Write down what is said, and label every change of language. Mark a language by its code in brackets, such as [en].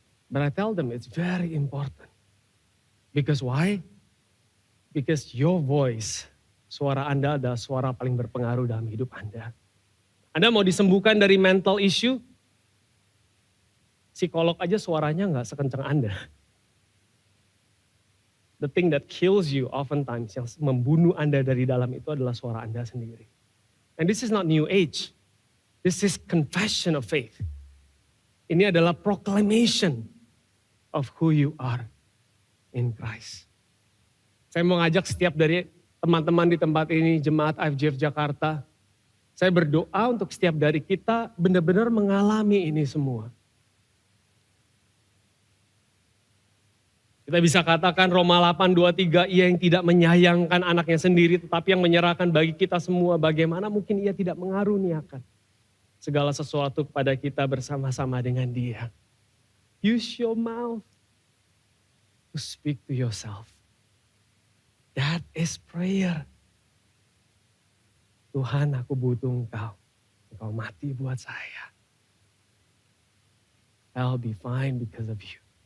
[en] But I tell them it's very important. Because why? Because your voice, [id] suara Anda adalah suara paling berpengaruh dalam hidup Anda. Anda mau disembuhkan dari [en] mental issue, [id] psikolog aja suaranya nggak sekencang Anda. [en] The thing that kills you oftentimes, [id] yang membunuh Anda dari dalam itu adalah suara Anda sendiri. [en] And this is not new age. This is confession of faith. [id] Ini adalah [en] proclamation of who you are in Christ. [id] Saya mau ngajak setiap dari teman-teman di tempat ini, Jemaat IFJF Jakarta, saya berdoa untuk setiap dari kita benar-benar mengalami ini semua. Kita bisa katakan Roma 8:23, ia yang tidak menyayangkan anaknya sendiri, tetapi yang menyerahkan bagi kita semua, bagaimana mungkin ia tidak mengaruniakan segala sesuatu kepada kita bersama-sama dengan dia. [en] Use your mouth to speak to yourself. That is prayer. [id] Tuhan, aku butuh Engkau. Engkau mati buat saya. [en] I'll be fine because of you.